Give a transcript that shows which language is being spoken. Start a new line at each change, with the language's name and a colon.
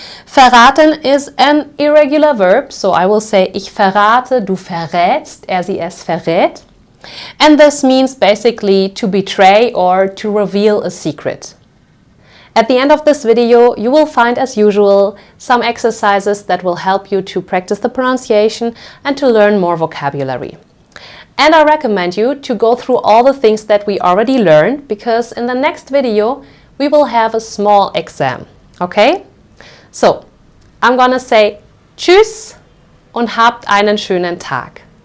English: Verraten is an irregular verb, so I will say
German: ich verrate, du verrätst, sie es verrät.
English: And this means basically to betray or to reveal a secret. At the end of this video, you will find, as usual, some exercises that will help you to practice the pronunciation and to learn more vocabulary. And I recommend you to go through all the things that we already learned, because in the next video, we will have a small exam, okay? So, I'm gonna say
German: Tschüss und habt einen schönen Tag.